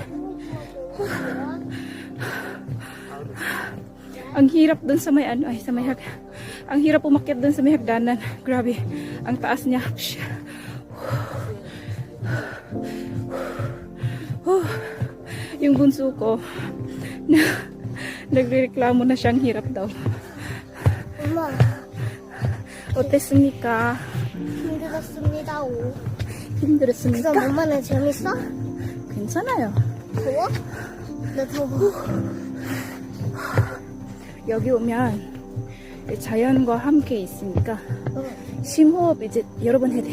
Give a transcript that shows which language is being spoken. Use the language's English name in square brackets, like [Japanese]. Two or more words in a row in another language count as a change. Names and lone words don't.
[Filipino] Ang hirap dun sa may ang hirap umakyat dun sa may hagdanan. Grabe. Ang taas niya. Yung bunso ko nagrereklamo na siyang hirap daw. [Korean] 엄마, 어땠습니까? 힘들었습니다. 힘들었습니까? 그럼 엄마는 재밌어? 괜찮아요. 더워? 나 더워. 여기 오면 자연과 함께 있으니까 심호흡 이제 여러 번 해야 돼.